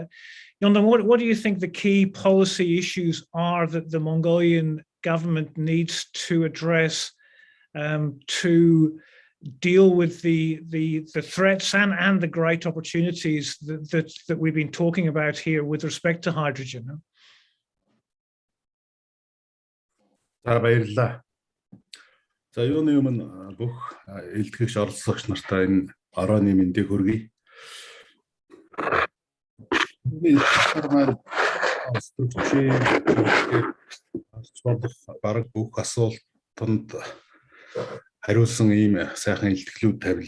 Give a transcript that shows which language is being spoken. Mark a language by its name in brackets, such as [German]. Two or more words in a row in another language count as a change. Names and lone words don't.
[English] Yondong, what do you think the key policy issues are that the Mongolian government needs to address to deal with the threats and the great opportunities that we've been talking about here with respect to hydrogen? [Mongolian] За баярлалаа. За юуны өмнө бүх элтгэгч оролцогч нартай энэ орооны мэндийг хүргэе. Бараг бүх асуултанд хариулсан ийм сайхан илтгэлүүд тавилаа.